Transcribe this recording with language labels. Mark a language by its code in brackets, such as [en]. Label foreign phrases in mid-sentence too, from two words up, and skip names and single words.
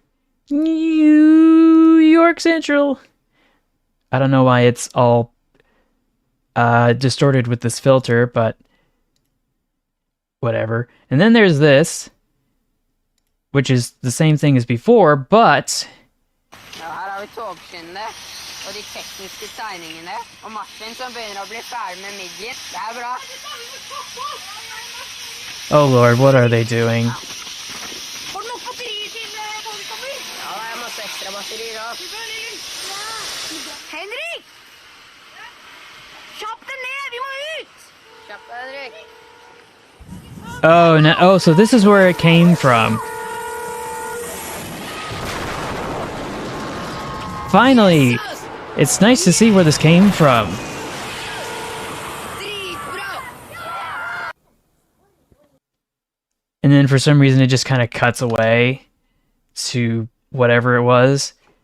[en] New York Central. I don't know why it's all distorted with this filter, but whatever. And then there's this, which is the same thing as before, but... [no] Ja, her har vi togskinnet og de tekniske tegningene, og Martin som begynner å bli ferdig med midjen. Det er bra. [en] Oh lord, what are they doing? [no] Får du nok batterier til togstopper? Ja, det er masse ekstra batterier også. Henrik! Kjapp deg ned, vi må ut! Kjapp deg, Henrik. [en] Oh, no. Oh, so this is where it came from. Finally! It's nice to see where this came from. And then for some reason it just kind of cuts away to whatever it was.